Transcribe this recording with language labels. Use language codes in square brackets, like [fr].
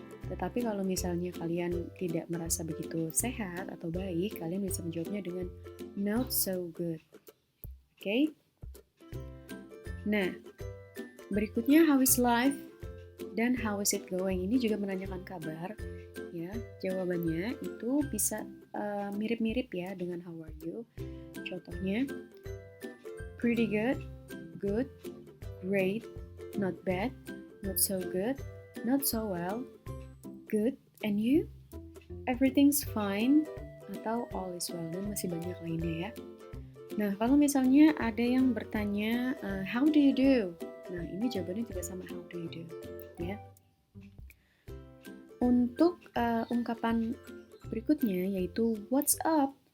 [id] Tetapi kalau misalnya kalian tidak merasa begitu sehat atau baik, kalian bisa menjawabnya dengan [en] not so good. [id] Oke? Nah, berikutnya [en] how is life dan how is it going. [id] Ini juga menanyakan kabar. Ya, jawabannya itu bisa mirip-mirip ya dengan [en] how are you. Contohnya, pretty good, good, great, not bad, not so good, not so well, good, and you? Everything's fine, atau all is well, [id] dan masih banyak lainnya ya. Nah, kalau misalnya ada yang bertanya, [en] how do you do? [id] Nah, ini jawabannya juga sama [en] how do you do, [id] ya. Untuk ungkapan berikutnya yaitu [en] what's up.